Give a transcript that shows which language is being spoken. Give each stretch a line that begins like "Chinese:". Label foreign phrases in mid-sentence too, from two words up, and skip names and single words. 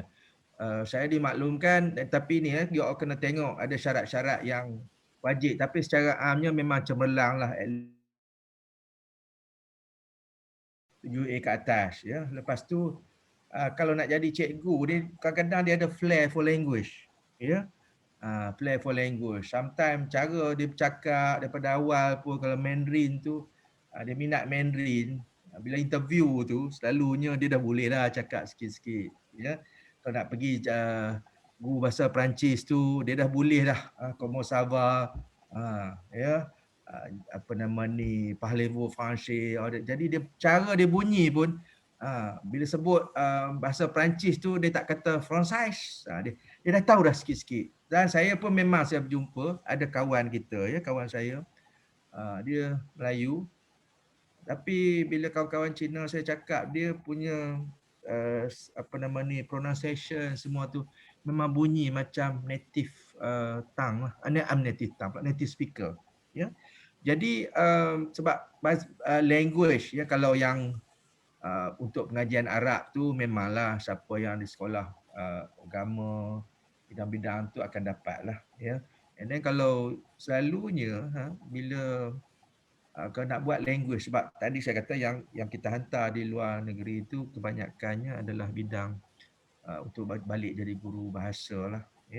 Malay: Saya dimaklumkan, tapi ni dia kena tengok ada syarat-syarat yang wajib, tapi secara amnya memang cemerlang lah, 7A ke atas, ya. Lepas tu kalau nak jadi cikgu dia kadang-kadang dia ada
English: flair for language,
Malay: ya.
English: Flair for language.
Malay: Sometimes cara dia bercakap daripada awal pun, kalau Mandarin tu dia minat Mandarin, bila interview tu selalunya dia dah boleh dah cakap sikit-sikit, ya. Kalau nak pergi guru bahasa Perancis tu dia dah boleh dah
French: comment ça va,
Malay: ya.
French: Parlez-vous français.
Malay: Jadi dia cara dia bunyi pun bila sebut bahasa Perancis tu dia tak kata français, dia dah tahu dah sikit-sikit. Dan saya pun memang saya berjumpa ada kawan kita, ya, kawan saya dia Melayu, tapi bila kawan-kawan Cina saya cakap, dia punya pronunciation semua tu memang bunyi macam
English: native tongue
Malay: lah.
English: Native tongue, native speaker,
Malay: ya. Jadi sebab language, ya, kalau yang untuk pengajian Arab tu memanglah siapa yang di sekolah agama bidang-bidang tu akan dapat lah, ya.
English: And then
Malay: kalau selalunya bila kalau nak buat language, sebab tadi saya kata yang kita hantar di luar negeri itu kebanyakannya adalah bidang untuk balik jadi guru bahasa lah, ya.